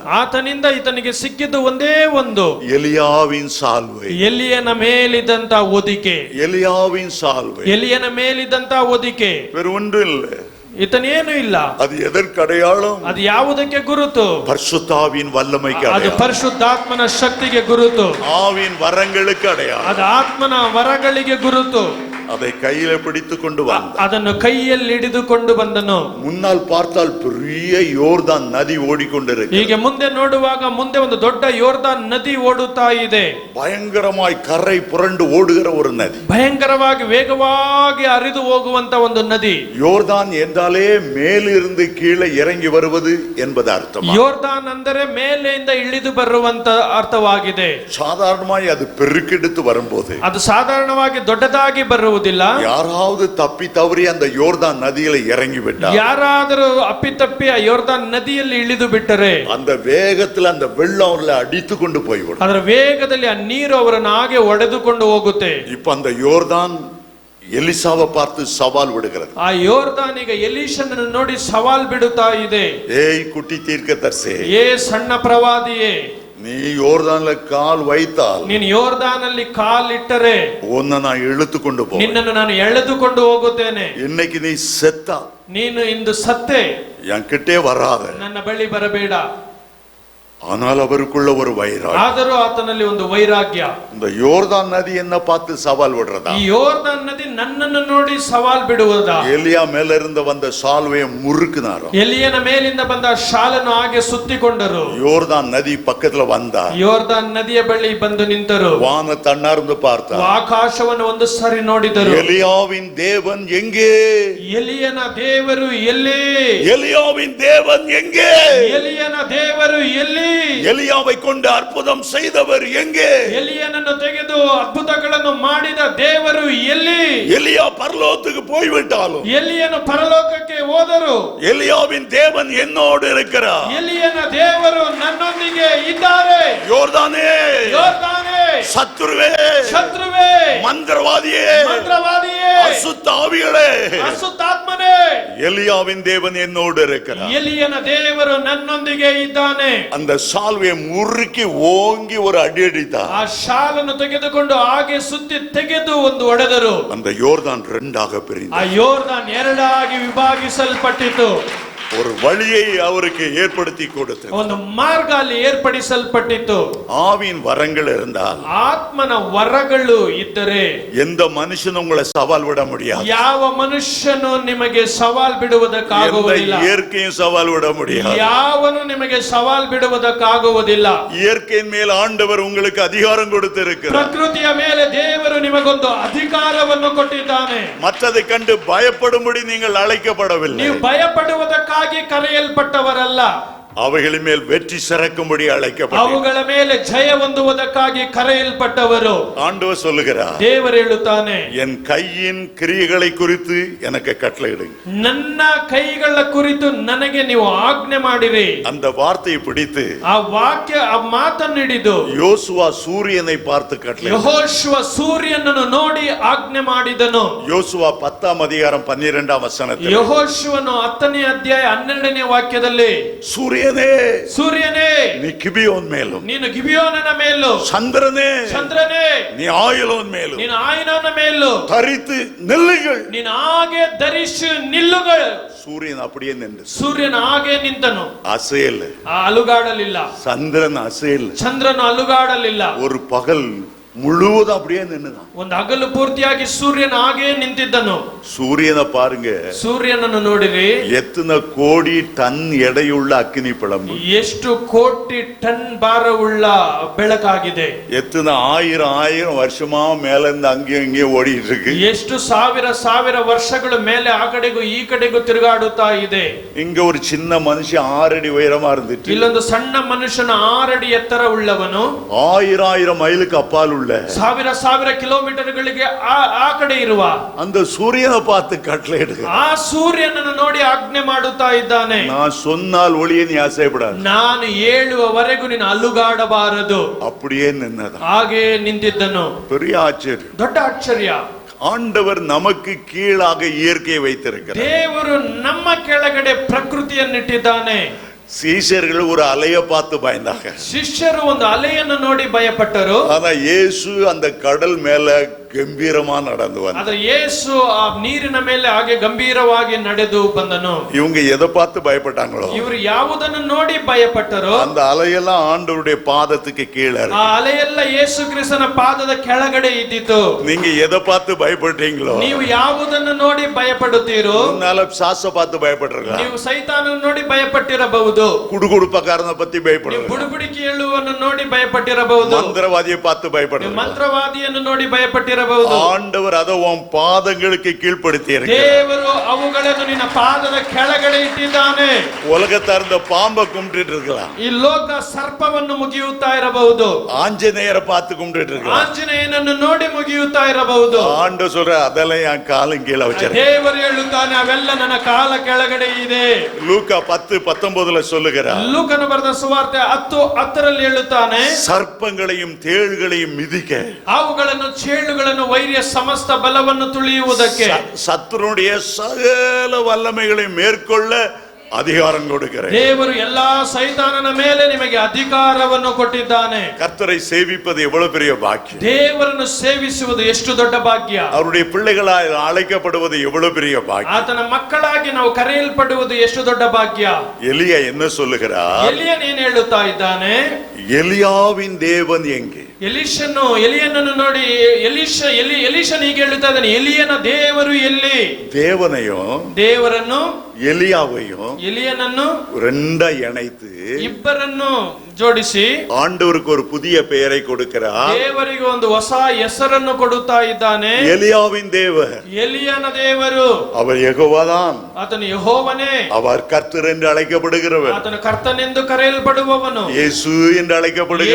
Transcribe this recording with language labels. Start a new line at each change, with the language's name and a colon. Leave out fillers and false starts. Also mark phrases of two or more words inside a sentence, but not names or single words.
Kannada: ಆತನಿಂದ ಈತನಿಗೆ ಸಿಕ್ಕಿದ್ದು ಒಂದೇ ಒಂದು,
Tamil: எலியாவின் சால்வை.
Kannada: ಎಲಿಯನ ಮೇಲಿದ್ದಂತ ಹೊದಿಕೆ.
Tamil: எலியாவின் சால்வை.
Kannada: ಎಲಿಯನ ಮೇಲಿದ್ದಂತ ಹೊದಿಕೆ.
Tamil: வேற ஒன்றும் இல்லை.
Kannada: ಈತನೇನು ಇಲ್ಲ.
Tamil: அது எதற்கு அடையாளம்?
Kannada: ಅದು ಯಾವುದಕ್ಕೆ ಗುರುತು?
Tamil: பரிசுத்தாவின் வல்லமைக்கு
Kannada: ಅದು
Tamil: அடையாளம்.
Kannada: ಪರಿಶುದ್ಧಾತ್ಮನ ಶಕ್ತಿಗೆ ಗುರುತು.
Tamil: ஆவின் வரங்களுக்கு அடையாளம்.
Kannada: ಅದು ಆತ್ಮನ ವರಗಳಿಗೆ ಗುರುತು.
Tamil: அதை கையில பிடித்து கொண்டு வந்தார்.
Kannada: ಅದನ್ನು ಕೈಯಲ್ಲಿ ಹಿಡಿದುಕೊಂಡು ಬಂದನು.
Tamil: முன்னால் பார்த்தால் பெரிய யோர்தான் நதி ஓடிக்கொண்டிருக்கு.
Kannada: ಹೀಗೆ ಮುಂದೆ ನೋಡುವಾಗ ಮುಂದೆ ಒಂದು ದೊಡ್ಡ ಯೋರ್ದಾನ್ ನದಿ ಓಡುತ್ತಾ ಇದೆ.
Tamil: பயங்கரமாய் கரை புரண்டு ஓடுகிற ஒரு நதி.
Kannada: ಭಯಂಕರವಾಗಿ ವೇಗವಾಗಿ ಹರಿದು ಹೋಗುವಂತ ಒಂದು ನದಿ.
Tamil: யோர்தான் என்றாலே மேலிருந்து கீழே இறங்கி வருவது என்பது அர்த்தம்.
Kannada: ಯೋರ್ದಾನ್ ಅಂದರೆ ಮೇಲೆಯಿಂದ ಇಳಿದು ಬರುವಂತ ಅರ್ಥವಾಗಿದೆ.
Tamil: சாதாரணமாய் அது பெருக்கெடுத்து வரும்போது
Kannada: ಅದು ಸಾಧಾರಣವಾಗಿ ದೊಡ್ಡದಾಗಿ ಬರುವುದಿಲ್ಲ.
Tamil: யாராவது தப்பி தவறி அந்த யோர்தான் நதியில இறங்கி விட்டார்,
Kannada: ಯಾರಾದರೂ ಅಪ್ಪಿತಪ್ಪಿ ಆ ಯೋರ್ದಾನ್ ನದಿಯಲ್ಲಿ ಇಳಿದು ಬಿಟ್ಟರೆ
Tamil: அந்த வேகத்துல அந்த வெள்ளம் அவர்களை அடித்து கொண்டு போய்விடும்.
Kannada: ಅದರ ವೇಗದಲ್ಲಿ ಆ ನೀರು ಅವರನ್ನು ಹಾಗೆ ಒಡೆದುಕೊಂಡು ಹೋಗುತ್ತೆ.
Tamil: இப்ப அந்த யோர்தான் எலிசாவை பார்த்து சவால் விடுகிறது.
Kannada: ಆ ಯೋರ್ದಾನ್ ಈಗ ಎಲೀಷನನ್ನು ನೋಡಿ ಸವಾಲ್ ಬಿಡುತ್ತಾ ಇದೆ.
Tamil: ஏய் குட்டி தீர்க்கதரிசி,
Kannada: ಏ ಸಣ್ಣ ಪ್ರವಾದಿಯೇ,
Tamil: நீ யோர்தான்ல கால் வைத்தால்
Kannada: ನೀನು ಯೋರ್ದಾನಲ್ಲಿ ಕಾಲಿಟ್ಟರೆ
Tamil: உன்னை நான் இழுத்து கொண்டு போ.
Kannada: ನಿನ್ನನ್ನು ನಾನು ಎಳೆದುಕೊಂಡು ಹೋಗುತ್ತೇನೆ.
Tamil: இன்னைக்கு நீ செத்தா
Kannada: ನೀನು ಇಂದು ಸತ್ತೆ
Tamil: என்கிட்டே வராத.
Kannada: ನನ್ನ ಬಳಿ ಬರಬೇಡ.
Tamil: ஆனால் அவருக்குள்ள ஒரு வைராகியம்.
Kannada: ಆದರೂ ಆತನಲ್ಲಿ ಒಂದು ವೈರಾಗ್ಯ.
Tamil: இந்த யோர்தான் நதி என்ன பார்த்து சவால் விடுறதா?
Kannada: ಈ ಯೋರ್ದಾನ್ ನದಿ ನನ್ನನ್ನು ನೋಡಿ ಸವಾಲ್ ಬಿಡುವುದಾ?
Tamil: எலியா மேல இருந்து வந்த சால்வையை முறுக்குனாரோ.
Kannada: ಎಲಿಯನ ಮೇಲಿಂದ ಬಂದ ಶಾಲನ್ನು ಹಾಗೆ ಸುತ್ತಿಕೊಂಡರು.
Tamil: யோர்தான் நதி பக்கத்துல வந்தா
Kannada: ಯೋರ್ದಾನ್ ನದಿಯ ಬಳಿ ಬಂದು ನಿಂತರು.
Tamil: வான தன்னார்ந்து பார்த்தா
Kannada: ಆಕಾಶವನ್ನು ಒಂದು ಸಾರಿ ನೋಡಿದರು.
Tamil: எலியாவின் தேவன் எங்கே?
Kannada: ಎಲಿಯನ ದೇವರು ಎಲ್ಲಿ?
Tamil: எலியாவின் தேவன் எங்கே?
Kannada: ಎಲಿಯನ ದೇವರು ಎಲ್ಲಿ?
Tamil: எலியாவை கொண்டு அற்புதம் செய்தவர் எங்கே?
Kannada: ಎಲಿಯನನ್ನು ತೆಗೆದು ಅದ್ಭುತಗಳನ್ನು ಮಾಡಿದ ದೇವರು ಎಲ್ಲಿ?
Tamil: எலியா பரலோகத்துக்கு போய்விட்டாலும்
Kannada: ಎಲಿಯನು ಪರಲೋಕಕ್ಕೆ ಹೋದರು.
Tamil: எலியாவின் தேவன் என்னோடு இருக்கிறார்.
Kannada: ಎಲಿಯನ ದೇವರು ನನ್ನೊಂದಿಗೆ ಇದ್ದಾರೆ.
Tamil: யோர்தானே,
Kannada: ಯೋರ್ದಾನೇ,
Tamil: சத்துருவே,
Kannada: ಶತ್ರುವೇ,
Tamil: மந்திரவாதியே,
Kannada: ಮಂತ್ರವಾದಿಯೇ,
Tamil: அசுத்த ஆவிகளே,
Kannada: ಅಸುತ್ತಾತ್ಮನೇ,
Tamil: எலியாவின் தேவன் என்னோடு இருக்கிறார்.
Kannada: ಎಲಿಯನ ದೇವರು ನನ್ನೊಂದಿಗೆ ಇದ್ದಾನೆ.
Tamil: அந்த சால்வையை முறுக்கி ஓங்கி ஒரு அடி அடித்தார்.
Kannada: ಆ ಶಾಲನ್ನು ತೆಗೆದುಕೊಂಡು ಹಾಗೆ ಸುತ್ತಿ ತೆಗೆದು ಒಂದು ಹೊಡೆದರು.
Tamil: அந்த யோர்தான் ரெண்டாக
Kannada: ಆ
Tamil: பிரிந்தது.
Kannada: ಯೋರ್ದಾನ್ ಎರಡಾಗಿ ವಿಭಾಗಿಸಲ್ಪಟ್ಟಿತು.
Tamil: ஒரு வழியை அவருக்கு ஏற்படுத்தி கொடுத்தது.
Kannada: ಒಂದು ಮಾರ್ಗ ಅಲ್ಲಿ ಏರ್ಪಡಿಸಲ್ಪಟ್ಟಿತು.
Tamil: ஆவியின் வரங்கள் இருந்தால்
Kannada: ಆತ್ಮನ ವರಗಳು ಇದ್ದರೆ
Tamil: எந்த மனுஷனும் உங்களை சவால் விட முடியாது.
Kannada: ಯಾವ ಮನುಷ್ಯನು ನಿಮಗೆ ಸವಾಲ್ ಬಿಡುವುದಕ್ಕಾಗುವುದಿಲ್ಲ.
Tamil: எந்த இயற்கையும் சவால் விட முடியாது.
Kannada: ಯಾವನು ನಿಮಗೆ ಸವಾಲ್ ಬಿಡುವುದಕ್ಕಾಗುವುದಿಲ್ಲ.
Tamil: இயற்கையின் மேல் ஆண்டவர் உங்களுக்கு அதிகாரம் கொடுத்திருக்கிறார்.
Kannada: ಪ್ರಕೃತಿಯ ಮೇಲೆ ದೇವರು ನಿಮಗೊಂದು ಅಧಿಕಾರವನ್ನು ಕೊಟ್ಟಿದ್ದಾನೆ.
Tamil: மற்றதை கண்டு பயப்படும்படி நீங்கள் அழைக்கப்படவில்லை.
Kannada: ನೀವು ಭಯಪಡುವುದಕ್ಕಾಗಿ ಕರೆಯಲ್ಪಟ್ಟವರಲ್ಲ.
Tamil: அவைகளின் மேல் வெற்றி சிறக்கும்படி அழைக்கப்பட்டீர்கள்.
Kannada: ಅವುಗಳ ಮೇಲೆ ಜಯ ಹೊಂದುವುದಕ್ಕಾಗಿ ಕರೆಯಲ್ಪಟ್ಟವರು.
Tamil: ஆண்டவர் சொல்லுகிறார்,
Kannada: ದೇವರು ಹೇಳುತ್ತಾನೆ,
Tamil: என் கையின் கிரியைகளை குறித்து எனக்கு கட்டளையிடுங்க.
Kannada: ನನ್ನ ಕೈಗಳ ಕುರಿತು ನನಗೆ ನೀವು ಆಜ್ಞೆ ಮಾಡಿರಿ.
Tamil: அந்த வார்த்தையை பிடித்து
Kannada: ಆ ವಾಕ್ಯ ಆ ಮಾತನ್ನು ಹಿಡಿದು
Tamil: யோசுவா சூரியனை பார்த்து கட்டளை.
Kannada: ಯೆಹೋಶುವ ಸೂರ್ಯನನ್ನು ನೋಡಿ ಆಜ್ಞೆ ಮಾಡಿದನು.
Tamil: யோசுவா 10ஆம் அதிகாரம் 12ஆம் வசனத்தில்
Kannada: ಯೆಹೋಶುವನು 10ನೇ ಅಧ್ಯಾಯ 12ನೇ ವಾಕ್ಯದಲ್ಲಿ,
Tamil: சூரியனே,
Kannada: ಸೂರ್ಯನೇ,
Tamil: நீ கிபியோன் மேலும்,
Kannada: ನೀನು ಗಿಬಿಯೋನನ ಮೇಲೂ,
Tamil: சந்திரனே,
Kannada: ಚಂದ್ರನೇ,
Tamil: நீ ஆயிலோன் மேலும்
Kannada: ನೀನು ಆಯಿನನ ಮೇಲೂ
Tamil: தரித்து நில்லுங்கள்.
Kannada: ನೀನು ಹಾಗೆ ಧರಿಸಿ ನಿಲ್ಲುಗಳು.
Tamil: சூரியன் அப்படியே நின்று,
Kannada: ಸೂರ್ಯನ ಹಾಗೆ ನಿಂತನು,
Tamil: அசையல்.
Kannada: ಅಲುಗಾಡಲಿಲ್ಲ.
Tamil: சந்திரன் அசையல்.
Kannada: ಚಂದ್ರನು ಅಲುಗಾಡಲಿಲ್ಲ.
Tamil: ஒரு பகல் முழுவதும் அப்படியே நின்னுதான்.
Kannada: ಒಂದು ಹಗಲು ಪೂರ್ತಿಯಾಗಿ ಸೂರ್ಯನ ಹಾಗೆ ನಿಂತಿದ್ದನು.
Tamil: சூரியனை பாருங்க,
Kannada: ಸೂರ್ಯನನ್ನು ನೋಡಿರಿ,
Tamil: எத்தனை கோடி டன் எடையுள்ள அக்னி பிளம்பு,
Kannada: ಎಷ್ಟು ಕೋಟಿ ಟನ್ ಭಾರವುಳ್ಳ ಬೆಳಕಾಗಿದೆ,
Tamil: எத்தனை ஆயிரம் வருஷமா மேல இருந்து அங்கேயும் இங்கேயும் ஓடிட்டு இருக்கு,
Kannada: ಎಷ್ಟು ಸಾವಿರ ವರ್ಷಗಳ ಮೇಲೆ ಆ ಕಡೆಗೂ ಈ ಕಡೆಗೂ ತಿರುಗಾಡುತ್ತಾ ಇದೆ.
Tamil: இங்க ஒரு சின்ன மனுஷன் 6 அடி உயரமா இருந்துட்டு
Kannada: ಇಲ್ಲೊಂದು ಸಣ್ಣ ಮನುಷ್ಯನ 6 ಅಡಿ ಎತ್ತರ ಉಳ್ಳವನು
Tamil: 1000 மைலுக்கு அப்பால் உள்ள
Kannada: ಸಾವಿರ ಕಿಲೋಮೀಟರ್ಗಳಿಗೆ ಆ ಕಡೆ ಇರುವ
Tamil: அந்த சூரியனை பார்த்து கட்டளை எடுக்க,
Kannada: ಆ ಸೂರ್ಯನನ್ನು ನೋಡಿ ಆಜ್ಞೆ ಮಾಡುತ್ತಾ ಇದ್ದಾನೆ,
Tamil: நான் சொன்னால் ஒளியை நீ ஆசைப்படாது,
Kannada: ನಾನು ಹೇಳುವವರೆಗೂ ನೀನು ಅಲುಗಾಡಬಾರದು.
Tamil: அப்படியே நின்னதா.
Kannada: ಹಾಗೆ ನಿಂತಿದ್ದನು.
Tamil: பெரிய ஆச்சரியம்.
Kannada: ದೊಡ್ಡ ಆಶ್ಚರ್ಯ.
Tamil: ஆண்டவர் நமக்கு கீழாக இயற்கையை வைத்திருக்கிறார்.
Kannada: ದೇವರು ನಮ್ಮ ಕೆಳಗಡೆ ಪ್ರಕೃತಿಯನ್ನಿಟ್ಟಿದ್ದಾನೆ.
Tamil: சீஷர்கள் ஒரு அலைய பார்த்து பயந்தாங்க,
Kannada: ಶಿಷ್ಯರು ಒಂದು ಅಲೆಯನ್ನು ನೋಡಿ ಭಯಪಟ್ಟರು.
Tamil: ஆனா இயேசு அந்த கடல் மேல கம்பீரமா நடந்து வந்தார்.
Kannada: ಆದ್ರೆ ಯೇಸು ಆ ನೀರಿನ ಮೇಲೆ ಹಾಗೆ ಗಂಭೀರವಾಗಿ ನಡೆದು ಬಂದನು.
Tamil: இவங்க எதை பார்த்து பயப்பட்டாங்களோ,
Kannada: ಇವರು ಯಾವುದನ್ನು ನೋಡಿ ಭಯಪಟ್ಟರು,
Tamil: அந்த அலையெல்லாம் ஆண்டவருடைய பாதத்துக்கு கீழே
Kannada: ಆ
Tamil: இருக்கு.
Kannada: ಅಲೆಯೆಲ್ಲ ಯೇಸು ಕ್ರಿಸ್ತನ ಪಾದದ ಕೆಳಗಡೆ ಇದ್ದಿತು.
Tamil: நீங்க எதை பார்த்து பயப்பட்டீங்களோ,
Kannada: ನೀವು ಯಾವುದನ್ನು ನೋಡಿ ಭಯಪಡುತ್ತೀರೋ,
Tamil: முன்னால சாச பார்த்து பயப்படுறீங்களா,
Kannada: ನೀವು ಸೈತಾನನ್ನು ನೋಡಿ ಭಯಪಟ್ಟಿರಬಹುದು,
Tamil: குடுகுடுப்பக்காரனை பத்தி
Kannada: ನೀವು
Tamil: பயப்படுறீங்க,
Kannada: ಬುಡುಬುಡಿಕೆ ಹೇಳುವನ್ನು ನೋಡಿ ಭಯಪಟ್ಟಿರಬಹುದು,
Tamil: மந்திரவாதியை பார்த்து
Kannada: ನೀವು
Tamil: பயப்படுறீங்க.
Kannada: ಮಂತ್ರವಾದಿಯನ್ನು ನೋಡಿ ಭಯಪಟ್ಟಿರಬಹುದು.
Tamil: ஆண்டவர் அதை உன் பாதங்களுக்கு கீழ்ப்படுத்தி இருக்கிறார்.
Kannada: ದೇವರು ಅವುಗಳನ್ನು ನಿನ್ನ ಪಾದದ ಕೆಳಗಡೆ ಇಟ್ಟಿದ್ದಾನೆ.
Tamil: உலகத்தார் இந்த பாம்பை கும்பிட்டு இருக்கலாம்,
Kannada: ಈ ಲೋಕ ಸರ್ಪವನ್ನು ಮುಗಿಯುತ್ತಾ ಇರಬಹುದು,
Tamil: ஆஞ்சநேயரை பார்த்து கும்பிட்டு இருக்கலாம்.
Kannada: ಆಂಜನೇಯನನ್ನು ನೋಡಿ ಮುಗಿಯುತ್ತಾ ಇರಬಹುದು.
Tamil: ஆண்டவர் சொல்ற அதெல்லாம் என் காலும் கீழே வச்சிருக்கேன்.
Kannada: ದೇವರು ಹೇಳುತ್ತಾನೆ ಅವೆಲ್ಲ ನನ್ನ ಕಾಲ ಕೆಳಗಡೆ ಇದೆ.
Tamil: லூக்கா 10:19 சொல்லுகிறார்,
Kannada: ಲೂಕನು ಬರೆದ ಸುವಾರ್ತೆ 10:10 ಹೇಳುತ್ತಾನೆ,
Tamil: சர்ப்பங்களையும் தேள்களையும் மிதிக்க,
Kannada: ಅವುಗಳನ್ನು ಚೇಳುಗಳನ್ನು ವೈರ್ಯ ಸಮಸ್ತ ಬಲವನ್ನು ತುಳಿಯುವುದಕ್ಕೆ,
Tamil: சத்துருடைய சகல வல்லமைகளை மேற்கொள்ள அதிகாரம் கொடுக்கிறேன்.
Kannada: ದೇವರು ಎಲ್ಲಾ ಸೈತಾನನ ಮೇಲೆ ನಿಮಗೆ ಅಧಿಕಾರವನ್ನು ಕೊಟ್ಟಿದ್ದಾನೆ.
Tamil: கர்த்தரை சேவிப்பது எவ்வளவு பெரிய பாக்கியம்,
Kannada: ದೇವರನ್ನು ಸೇವಿಸುವುದು ಎಷ್ಟು ದೊಡ್ಡ ಭಾಗ್ಯ,
Tamil: அவருடைய பிள்ளைகளாய் அழைக்கப்படுவது எவ்வளவு பெரிய பாக்கியம்.
Kannada: ಆತನ ಮಕ್ಕಳಾಗಿ ನಾವು ಕರೆಯಲ್ಪಡುವುದು ಎಷ್ಟು ದೊಡ್ಡ ಭಾಗ್ಯ.
Tamil: எலியா என்ன சொல்லுகிறார்,
Kannada: ಎಲಿಯನ್ ಏನ್ ಹೇಳುತ್ತಾ ಇದ್ದಾನೆ,
Tamil: எலியாவின் தேவன் எங்கே?
Kannada: ಎಲಿಯನನ್ನು ನೋಡಿ ಎಲಿಷನ್ ಹೀಗೆ ಹೇಳುತ್ತಾ ಇದ್ದಾನೆ, ಎಲಿಯನ ದೇವರು ಎಲ್ಲಿ?
Tamil: தேவரನ್ನು எலியாவையும்
Kannada: ಎಲಿಯನನ್ನು
Tamil: ரெண்டா இணைத்து
Kannada: ಇಬ್ಬರನ್ನು ಜೋಡಿಸಿ
Tamil: ஆண்டவருக்கு ஒரு புதிய பெயரை கொடுக்கிறார்.
Kannada: ದೇವರಿಗೆ ಒಂದು ಹೊಸ ಹೆಸರನ್ನು ಕೊಡುತ್ತಾ ಇದ್ದಾನೆ.
Tamil: எலியாவின் தேவர்,
Kannada: ಎಲಿಯನ ದೇವರು,
Tamil: அவர் யெகோவாதான்,
Kannada: ಆತನು ಯೆಹೋವನೇ,
Tamil: அவர் கர்த்தர் என்று அழைக்கப்படுகிறவர்,
Kannada: ಆತನು ಕರ್ತನೆಂದು ಕರೆಯಲ್ಪಡುವವನು,
Tamil: இயேசு என்று அழைக்கப்படுகிறவர்,